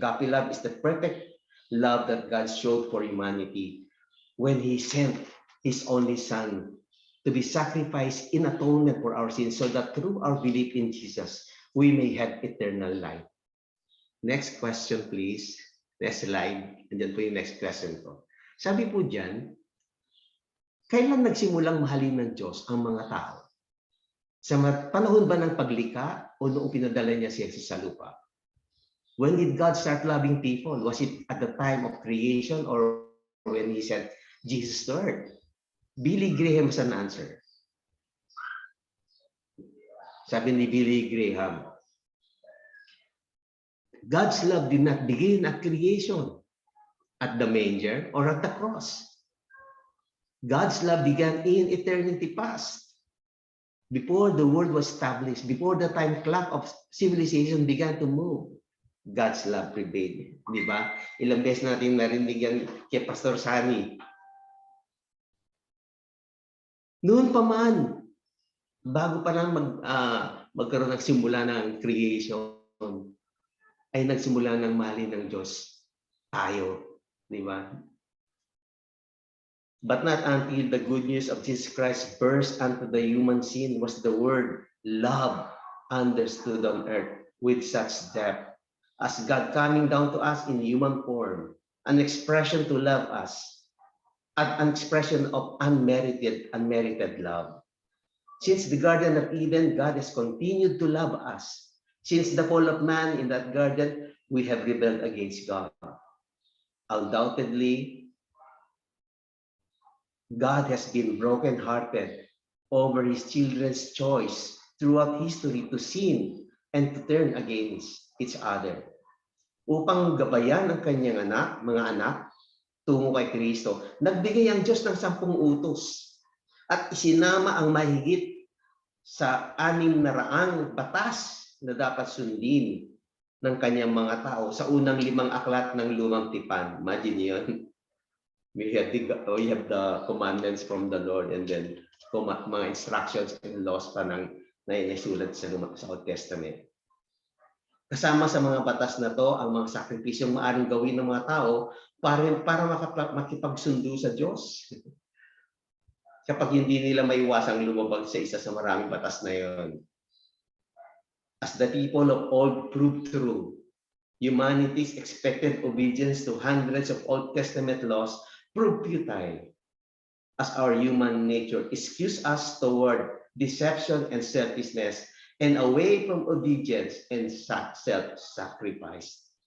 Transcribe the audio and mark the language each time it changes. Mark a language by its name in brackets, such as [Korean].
[English] Agape love is the perfect love that God showed for humanity when He sent His only Son to be sacrificed in atonement for our sins so that through our belief in Jesus, we may have eternal life. Next question, please. Next slide. And then [Filipino] po yung [English] next question ko. [Filipino] Sabi po dyan, kailan nagsimulang mahalin ng Diyos ang mga tao? Sa panahon ba ng paglikha o noong pinadala niya si Jesus sa lupa? [English] When did God start loving people? Was it at the time of creation or when He sent Jesus to earth? Billy Graham has an answer. [Filipino] Sabi ni [English] Billy Graham, God's love did not begin at creation, at the manger, or at the cross. God's love began in eternity past. Before the world was established, before the time clock of civilization began to move, God's love prevailed. [Filipino] Di ba? Ilang beses natin narinig yan kay Pastor Sani. Noon pa man, bago pa lang magkaroon ng simula ng creation, ay nagsimula ng mahalin ng Diyos tayo. Di ba? [English] But not until the good news of Jesus Christ burst onto the human scene was the word love understood on earth with such depth as God coming down to us in human form, an expression to love us, an expression of unmerited love. Since the Garden of Eden, God has continued to love us. Since the fall of man in that garden, we have rebelled against God. Undoubtedly, God has been broken-hearted over His children's choice throughout history to sin and to turn against each other. [Filipino] Upang gabayan ang kanyang mga anak, tungo kay Kristo. Nagbigay ang Diyos ng 10 utos at isinama ang mahigit sa 600 batas na dapat sundin ng kanyang mga tao sa unang 5 aklat ng Lumang Tipan. [English] Imagine yun. We have the commandments from the Lord, and then mga instructions and laws [Filipino] pa na nasulat sa [English] Old Testament. [Filipino] Kasama sa mga batas na to ang mga sakripisyong maaaring gawin ng mga tao para makipagsundo sa Diyos. Kapag hindi nila maiwasang lumabag sa isa sa maraming batas na yon. [English] As the people of old proved true, humanity's expected obedience to hundreds of Old Testament laws proved futile, as our human nature skews us toward deception and selfishness and away from obedience and self-sacrifice.